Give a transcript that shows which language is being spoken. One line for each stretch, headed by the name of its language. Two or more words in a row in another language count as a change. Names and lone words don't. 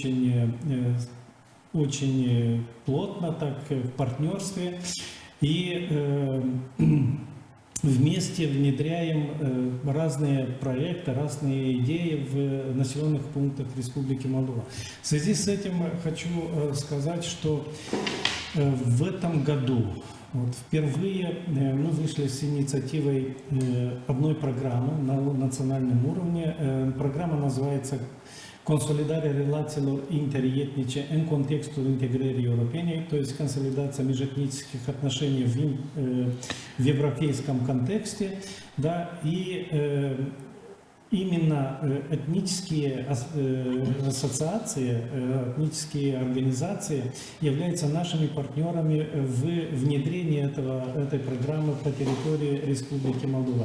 Russian: очень плотно, так в партнерстве, и вместе внедряем разные проекты, разные идеи в населенных пунктах Республики Молдова. В связи с этим хочу сказать, что в этом году впервые мы вышли с инициативой одной программы на национальном уровне. Программа называется
Romanian: «Consolidarea relațiilor interetnice în contextul integrării europene»,
Russian: то есть консолидация межэтнических отношений в европейском контексте, да, и именно этнические ассоциации, этнические организации являются нашими партнерами в внедрении этой программы по территории Республики Молдова.